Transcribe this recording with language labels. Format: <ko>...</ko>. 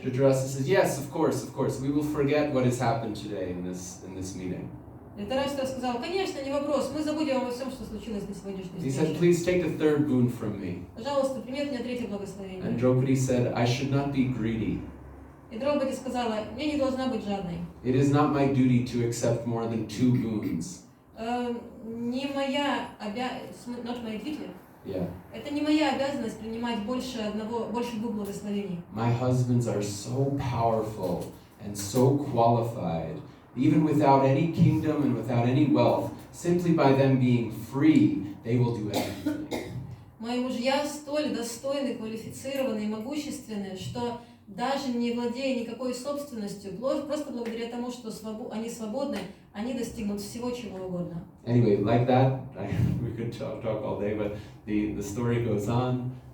<en>Dhritarashtra says, "Yes, of course. We will forget what has happened today in this meeting."</en> <ru>Dhritarashtra сказал: "Конечно, не вопрос, мы забудем обо всем, что случилось на сегодняшней</ru> <en>He said,</en> <ru>встрече.</ru> <en>"Please take a 3rd boon from me."</en> <ru>Пожалуйста, прими от меня третье</ru> <en>And</en> <ru>благословение."</ru> <en>Draupadi said, "I should not be greedy.</en> <ru>И Драупади сказала: "Я не должна быть жадной.</ru> <en>It is not my duty to accept more than 2 boons."</en> <ru>Не моя обязанность,</ru> <en>not my duty. Yeah.</en> <ru>Это не моя обязанность принимать больше 2 благословений.</ru> <en>My husbands are so powerful and so qualified, even without any kingdom and without any wealth, simply by them being free, they will do anything.</en> <ru>Мои мужья столь достойны, квалифицированы и могущественны, что даже не владея никакой собственностью, просто благодаря тому, что они свободны, они достигнут всего, чего угодно.</ru> <en>Anyway, like that, we could talk all day, but the story goes on.</en>